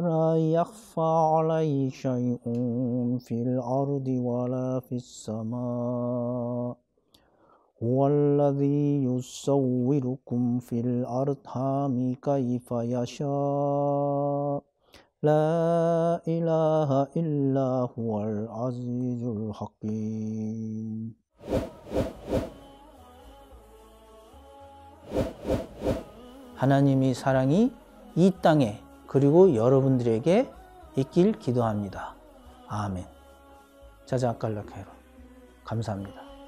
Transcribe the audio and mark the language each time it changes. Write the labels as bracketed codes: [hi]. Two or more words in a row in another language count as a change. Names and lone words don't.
[ar] لا يخفى عليه شيء في الأرض ولا في السماء هو الذي يصوركم في الأرحام كيف يشاء لا إله إلا هو العزيز الحكيم. [ko] 하나님의 사랑이 이 땅에 그리고 여러분들에게 있길 기도합니다. 아멘. 자자칼라케로 감사합니다.